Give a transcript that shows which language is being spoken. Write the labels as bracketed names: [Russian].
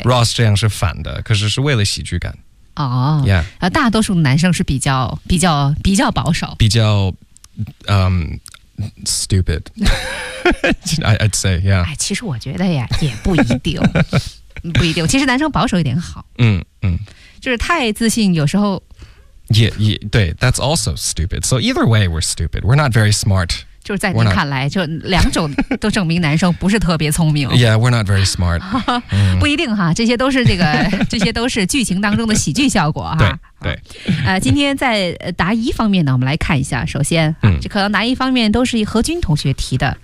[Chinese] Ross 这样是反的，可是是为了喜剧感。哦。 [English] Yeah. [Chinese] 大多数男生是比较保守。比较， [English] stupid. I'd say, yeah. [Chinese] 哎，其实我觉得呀，也不一定，不一定。其实男生保守一点好。就是太自信有时候也对 [English] that's also stupid, so either way we're stupid, we're not very smart, [Chinese] 就是在你看来就两种都证明男生不是特别聪明 [English] yeah, we're not very smart [Chinese] 不一定哈，这些都是这个这些都是剧情当中的喜剧效果哈。对今天在答疑方面呢，我们来看一下，首先这可能答疑方面都是何军同学提的